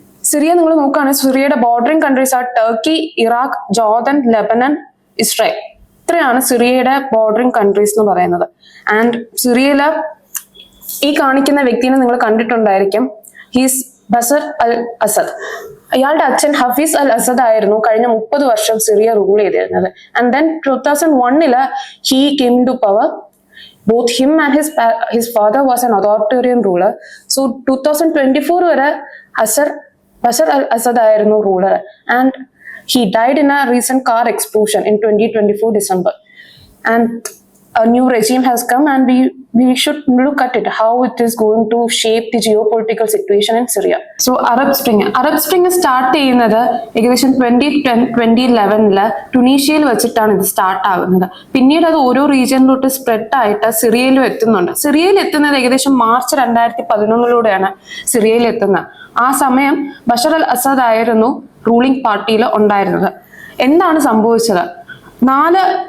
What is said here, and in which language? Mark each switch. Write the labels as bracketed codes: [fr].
[ml] Syria നിങ്ങൾ നോക്കുകയാണെങ്കിൽ സിറിയയുടെ ബോർഡറിംഗ് കൺട്രീസ് ആ Turkey, Iraq, Jordan, Lebanon, Israel. ഇത്രയാണ് സിറിയയുടെ ബോർഡറിംഗ് കൺട്രീസ് എന്ന് പറയുന്നത്. ആൻഡ് സിറിയയിലെ ഈ കാണിക്കുന്ന വ്യക്തിനെ നിങ്ങൾ കണ്ടിട്ടുണ്ടായിരിക്കും. ഹീസ് ബസർ അൽ അസദ്. അയാളുടെ അച്ഛൻ ഹഫീസ് അൽ അസദ് ആയിരുന്നു കഴിഞ്ഞ 30 വർഷം സിറിയ റൂൾ ചെയ്തിരുന്നത്. [en] And then 2001 he came to power. Both him and his father was an authoritarian ruler. [ml] So 2024 വരെ ബസർ അൽ അസദ് ആയിരുന്നു ruler. [en] And he died in a recent car explosion in 2024 December. And a new regime has come and we should look at it, how it is going to shape the geopolitical situation in Syria. [ml] So Arab Spring start ചെയ്യുന്നത് ഏകദേശം 2011 ടുണീഷ്യയിൽ വെച്ചിട്ടാണ് ഇത് start ആകുന്നത്. പിന്നീട് അത് ഓരോ റീജിയനിലോട്ട് spread ആയിട്ട് സിറിയയിലും എത്തുന്നുണ്ട്. സിറിയയിൽ എത്തുന്നത് ഏകദേശം മാർച്ച് 2011 സിറിയയിൽ എത്തുന്നത്. ആ സമയം ബഷർ അൽ അസദ് ആയിരുന്നു റൂളിംഗ് പാർട്ടിയിൽ ഉണ്ടായിരുന്നത്. എന്താണ് സംഭവിച്ചത്? 4